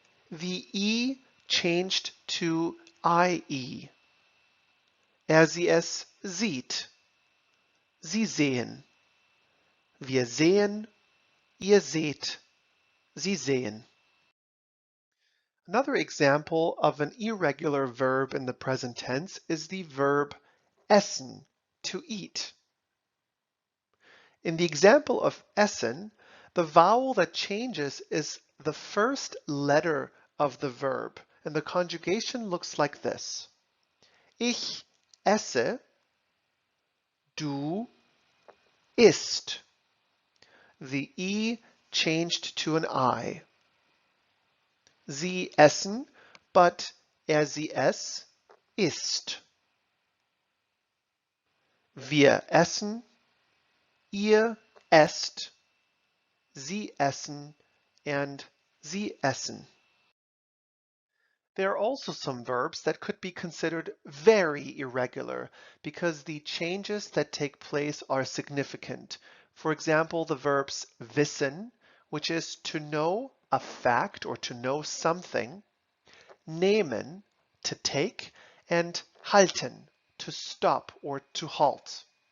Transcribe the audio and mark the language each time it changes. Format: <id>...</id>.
<en>The E changed to IE.</en> <de>Sie, es sieht. Sie sehen. Wir sehen, ihr seht, sie sehen.</de> <en>Another example of an irregular verb in the present tense is the verb essen, to eat. In the example of essen, the vowel that changes is the first letter of the verb, and the conjugation looks like this.</en> <de>Ich esse, du isst.</de> <en>The E changed to an I.</en> <de>Sie essen,</de> <en>but</en> <de>sie es isst. Wir essen, ihr esst, sie essen,</de> <en>and</en> <de>sie essen.</de> <en>There are also some verbs that could be considered very irregular because the changes that take place are significant. For example, the verbs wissen, which is to know a fact or to know something, nehmen, to take, and halten, to stop or to halt.</en>